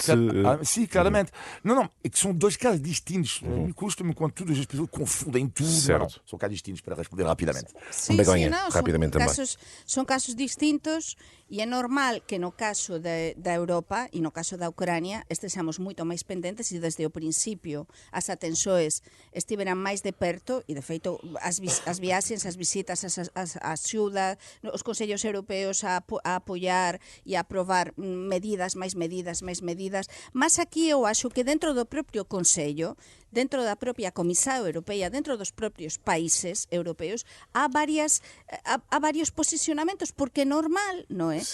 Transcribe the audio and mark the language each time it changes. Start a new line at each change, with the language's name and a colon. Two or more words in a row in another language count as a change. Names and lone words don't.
Portuguese: Sim, claramente. Não, é que são 2 casos distintos. Me custa-me quando todas as pessoas confundem tudo. Certo. Não, são casos distintos para responder rapidamente. Sim, Begonha, não, rapidamente são casos distintos e é normal que no caso da Europa e no caso da Ucrânia estejamos
Galician: moito máis pendentes e desde o principio as atenções estiveran máis de perto e de feito as viaxes, as visitas, as axudas, os consellos europeos a apoiar e a aprobar medidas, mas aquí eu acho que dentro do propio Consello, dentro da propia Comisión Europea, dentro dos propios países europeos, há varios posicionamentos, porque é normal, non é?